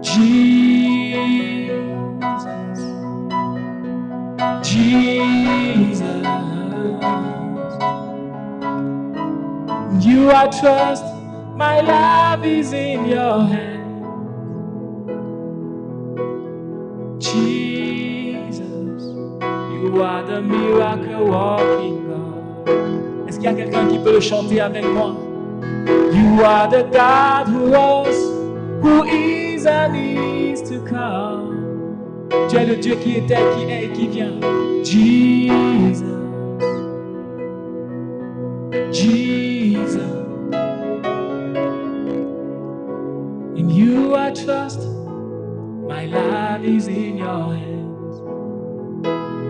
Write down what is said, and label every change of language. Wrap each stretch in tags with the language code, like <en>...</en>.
<en>Jesus, Jesus, you I trust, my love is in your hands. Jesus, you are the miracle working God.</en> <fr>Est-ce qu'il y a quelqu'un qui peut le chanter avec moi?</fr> <en>You are the God who was, who is, and is to come.</en> <fr>Tu es le Dieu qui était, qui est et qui vient.</fr> <en>Jesus, Jesus, in you I trust, my life is in your hands.</en>